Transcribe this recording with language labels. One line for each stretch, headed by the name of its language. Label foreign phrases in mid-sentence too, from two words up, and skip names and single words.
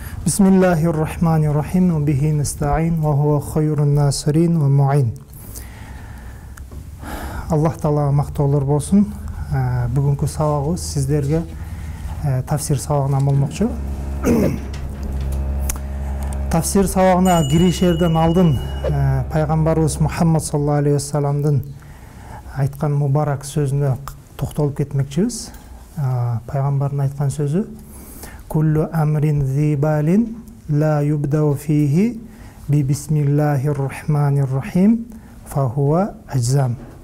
Arabic: بسم الله الرحمن الرحيم. وبه نستعين وهو خير ناصر ومعين.
Kyrgyz: Allah Taala mактоолор болсун. Бүгүнкү сабагыбыз сиздерге тафсир сабагынан болмокчу. Тафсир сабагына киришерден алдын пайгамбарыбыз Мухаммад
Arabic: صلى الله عليه وسلم
Kyrgyz: айткан мубарак сөзүнө токтолуп кетмекчибиз. Пайгамбардын айткан сөзү:
Arabic: كل أمر ذي بال لا يبدأ فيه ببسم الله الرحمن الرحيم فهو أجذم.